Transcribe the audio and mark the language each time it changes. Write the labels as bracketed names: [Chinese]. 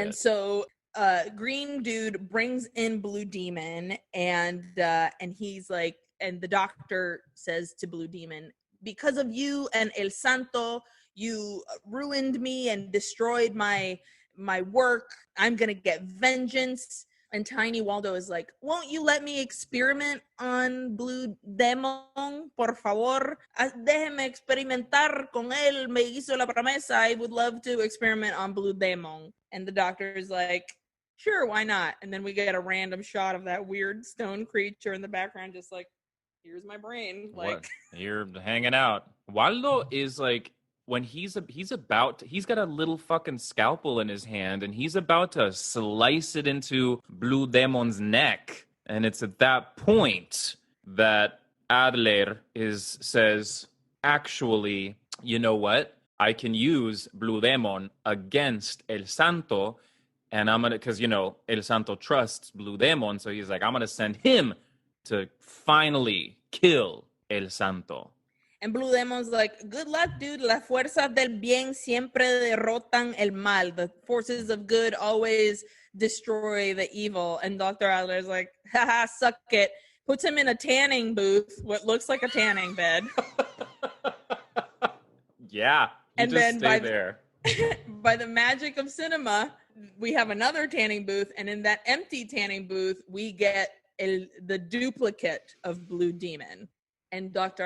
[English] And so green dude brings in Blue Demon, and he's like, and the doctor says to Blue Demon, because of you and El Santo, you ruined me and destroyed my work. I'm gonna get vengeance. And Tiny Waldo is like, won't you let me experiment on Blue Demon, por favor? [Spanish] Déjeme experimentar con él. Me hizo la promesa. [English] I would love to experiment on Blue Demon. And the doctor is like, sure, why not? And then we get a random shot of that weird stone creature in the background, just like, here's my brain. Like, what? You're hanging out. Waldo is like, when he's got a little fucking scalpel in his hand, and he's about to slice it into Blue Demon's neck. And it's at that point that Adler says, actually, you know what? I can use Blue Demon against El Santo, and I'm gonna, because El Santo trusts Blue Demon, so he's like, I'm gonna send him to finally kill El Santo. And Blue Demon's like, good luck, dude. [Spanish] Las fuerzas del bien siempre derrotan el mal. [English] The forces of good always destroy the evil. And Dr. Adler's like, haha, suck it. Puts him in a tanning booth, what looks like a tanning bed. Yeah, and then stay there. By the magic of cinema, we have another tanning booth, and in that empty tanning booth, we get the duplicate of Blue Demon. And Dr.